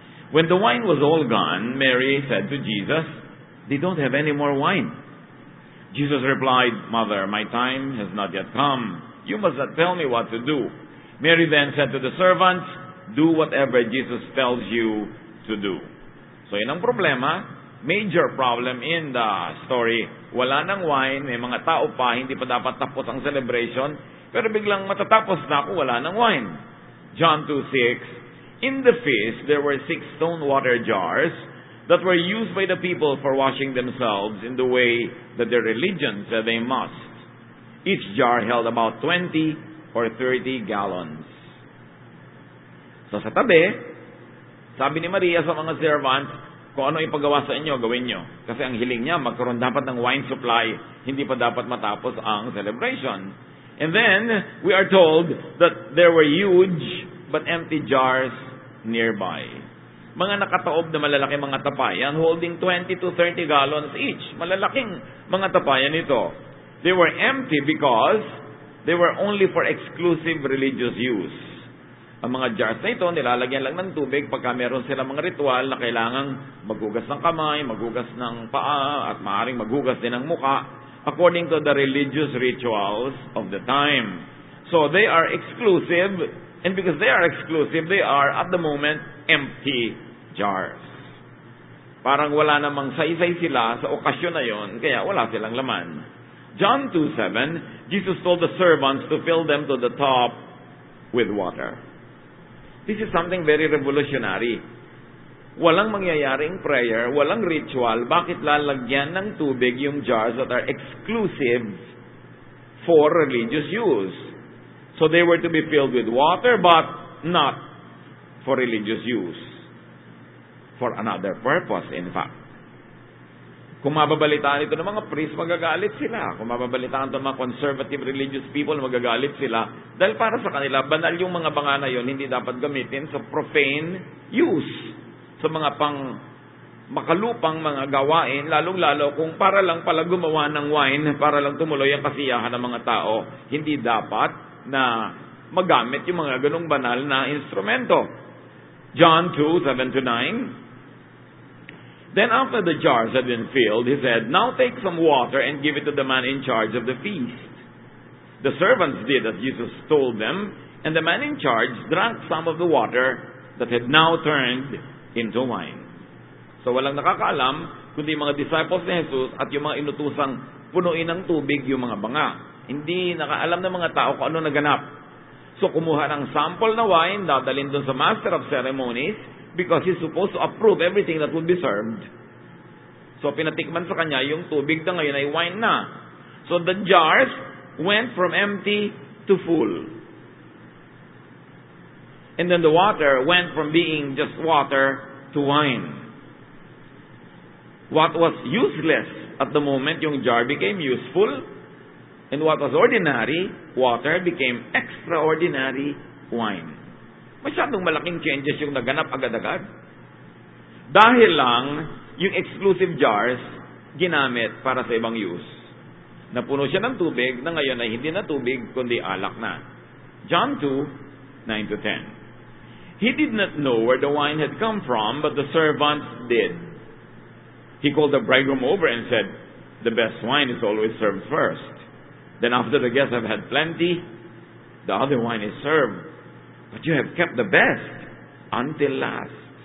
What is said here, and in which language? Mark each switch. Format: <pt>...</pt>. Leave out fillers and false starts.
<en>When the wine was all gone, Mary said to Jesus, "They don't have any more wine." Jesus replied, "Mother, my time has not yet come. You must not tell me what to do." Mary then said to the servants, "Do whatever Jesus tells you to do."</en> <tl>So yun ang problema,</tl> <en>major problem in the story.</en> <tl>Wala ng wine, may mga tao pa, hindi pa dapat tapos ang celebration, pero biglang matatapos na ako, wala ng wine.</tl> <en>John 2:6. In the feast, there were 6 stone water jars that were used by the people for washing themselves in the way that their religion said they must. Each jar held about 20 or 30 gallons.</en> <tl>So sa tabi, sabi ni Maria sa mga servants, kung ano ipagawa sa inyo, gawin nyo. Kasi ang hiling niya, magkaroon dapat ng wine supply, hindi pa dapat matapos ang celebration.</tl> <en>And then, we are told that there were huge but empty jars nearby.</en> <tl>Mga nakataob na malalaki mga tapayan holding 20 to 30 gallons each. Malalaking mga tapayan ito.</tl> <en>They were empty because they were only for exclusive religious use.</en> <tl>Ang mga jars na ito, nilalagyan lang ng tubig pagka meron sila mga ritual na kailangang maghugas ng kamay, maghugas ng paa, at maaaring maghugas din ng muka,</tl> <en>according to the religious rituals of the time. So they are exclusive, and because they are exclusive, they are at the moment empty jars.</en> <tl>Parang wala namang saysay sila sa okasyon na yon, kaya wala silang laman.</tl> <en>John 2:7, Jesus told the servants to fill them to the top with water. This is something very revolutionary.</en> <tl>Walang mangyayaring prayer, walang ritual, bakit lalagyan ng tubig yung</tl> <en>jars that are exclusive for religious use? So they were to be filled with water, but not for religious use. For another purpose, in fact.</en> <tl>Kung mababalitaan ito ng mga priests, magagalit sila. Kung mababalitaan ito ng mga conservative religious people, magagalit sila. Dahil para sa kanila, banal yung mga banga na yun, hindi dapat gamitin sa profane use. Sa mga pang makalupang mga gawain, lalong-lalo kung para lang pala gumawa ng wine, para lang tumuloy ang kasiyahan ng mga tao, hindi dapat na magamit yung mga ganong banal na instrumento.</tl> <en>John 2:7-9. Then after the jars had been filled, he said, "Now take some water and give it to the man in charge of the feast." The servants did as Jesus told them, and the man in charge drank some of the water that had now turned into wine.</en> <tl>So walang nakakaalam kundi mga disciples ni Jesus at yung mga inutusang punuin ng tubig yung mga banga. Hindi nakaalam ng mga tao kung ano naganap. So kumuha ng sample na wine, dadalhin doon sa master of ceremonies,</tl> <en>because he's supposed to approve everything that would be served.</en> <tl>So pinatikman sa kanya, yung tubig na ngayon ay wine na.</tl> <en>So the jars went from empty to full. And then the water went from being just water to wine. What was useless at the moment, yung jar became useful. And what was ordinary water became extraordinary wine.</en> <tl>Masyadong malaking changes yung naganap agad-agad. Dahil lang, yung exclusive jars, ginamit para sa ibang use. Napuno siya ng tubig na ngayon ay hindi na tubig, kundi alak na.</tl> <en>John 2, 9-10. He did not know where the wine had come from, but the servants did. He called the bridegroom over and said, the best wine is always served first. Then after the guests have had plenty, the other wine is served. But you have kept the best until last.</en>